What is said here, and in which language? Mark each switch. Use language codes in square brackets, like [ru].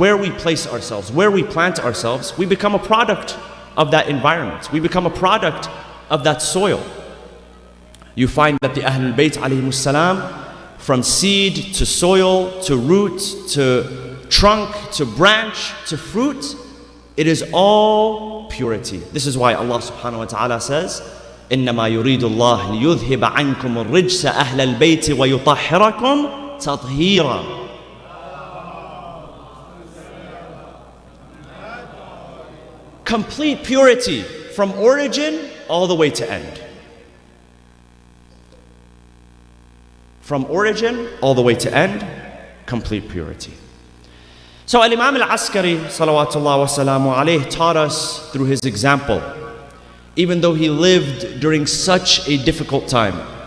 [en] Where we place ourselves, where we plant ourselves, we become a product of that environment. We become a product of that soil. You find that the Ahlul Bayt alayhimus salam, from seed to soil to root to trunk to branch to fruit, it is all purity. This is why Allah subhanahu wa ta'ala says, [ar] إنما يريد الله ليذهب عنكم الرجس أهل البيت ويطهركم تطهيرا. [en] Complete purity from origin all the way to end. From origin all the way to end, complete purity. So Al-Imam Al-Askari salawatullah wa salamu alayhi taught us through his example, even though he lived during such a difficult time.